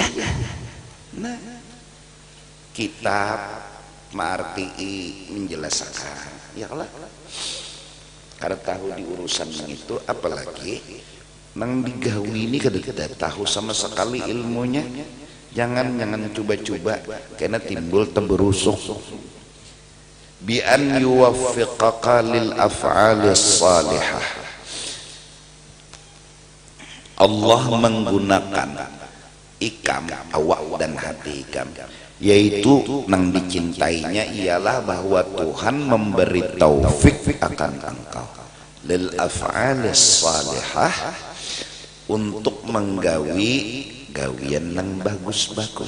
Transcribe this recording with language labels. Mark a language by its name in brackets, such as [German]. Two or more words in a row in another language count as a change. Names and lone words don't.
[Banjar] Nah, kitab marti menjelaskan ya lah, kada tahu di urusan itu, apalagi nang digawi ini kada tahu sama sekali ilmunya. Jangan coba-coba karena timbul temberusuk. [Arabic] Bi an yuwaffiqaka lil af'alis salihah, [Banjar] Allah menggunakan ikam, awak dan hati ikam, yaitu nang dicintainya ialah bahwa Tuhan memberi taufik akan engkau [Arabic] lil af'alis salihah, [Banjar] untuk menggawi gawian yang bagus-bagus.